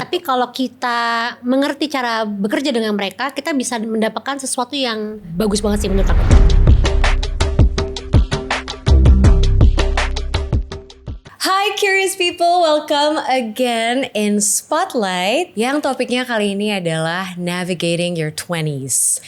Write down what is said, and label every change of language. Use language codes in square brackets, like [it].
[id] Tapi kalau kita mengerti cara bekerja dengan mereka, kita bisa mendapatkan sesuatu yang bagus banget sih menurut aku. [en] Hi curious people, welcome again in Spotlight. [id] Yang topiknya kali ini adalah [en] navigating your 20s.